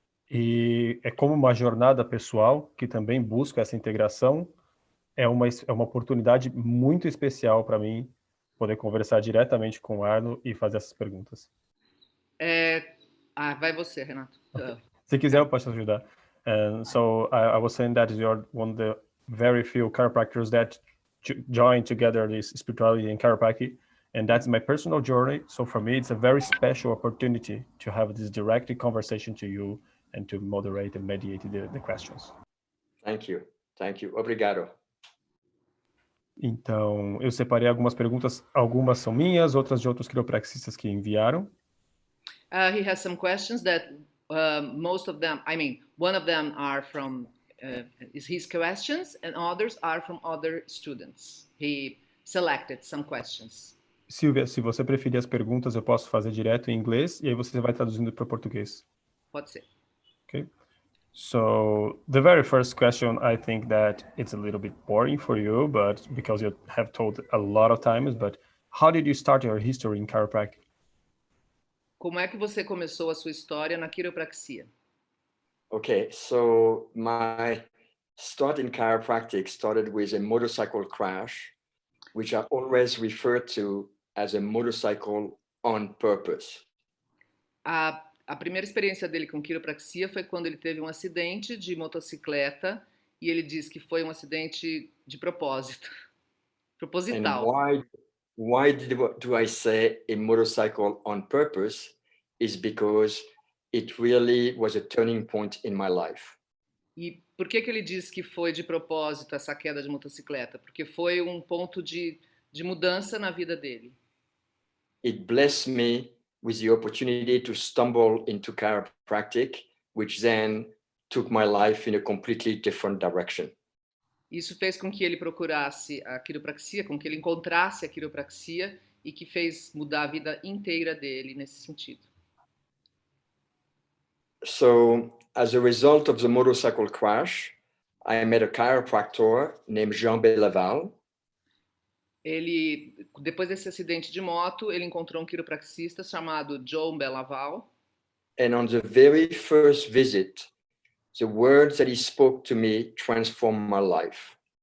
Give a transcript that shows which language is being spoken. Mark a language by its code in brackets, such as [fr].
[pt] E é como uma jornada pessoal que também busca essa integração. É uma oportunidade muito especial para mim poder conversar diretamente com o Arno e fazer essas perguntas. Vai você, Renato. [en] Okay. [pt] Se quiser, eu posso ajudar. [en] So I was saying that you're one of the very few chiropractors that join together this spirituality and chiropractic, and that's my personal journey. So for me, it's a very special opportunity to have this direct conversation to you and to moderate and mediate the questions. Thank you. [pt] Obrigado. Então, eu separei algumas perguntas, algumas são minhas, outras de outros quiropraxistas que enviaram. [en] He has some questions that most of them, one of them are from is his questions and others are from other students. He selected some questions. [pt] Silvia, se você preferir as perguntas, eu posso fazer direto em inglês e aí você vai traduzindo para português. Pode ser. [en] Okay. So the very first question, I think that it's a little bit boring for you, but because you have told a lot of times, but how did you start your history in chiropractic? [pt] Como é que você começou a sua história na quiropraxia? [en] Okay, so my start in chiropractic started with a motorcycle crash, which I always refer to as a motorcycle on purpose. [pt] A primeira experiência dele com quiropraxia foi quando ele teve um acidente de motocicleta e ele diz que foi um acidente de propósito, proposital. [en] And why do I say a motorcycle on purpose? Is because it really was a turning point in my life. [pt] E por que ele diz que foi de propósito essa queda de motocicleta? Porque foi um ponto de mudança na vida dele. [en] It blessed me with the opportunity to stumble into chiropractic, which then took my life in a completely different direction. [pt] Isso fez com que ele procurasse a quiropraxia, com que ele encontrasse a quiropraxia e que fez mudar a vida inteira dele nesse sentido. [en] So, as a result of the motorcycle crash, I met a chiropractor named Jean Belaval. [pt] Depois desse acidente de moto, ele encontrou um quiropraxista chamado John Belaval. [en] And on the very first visit, the words that he spoke to me transformed my life.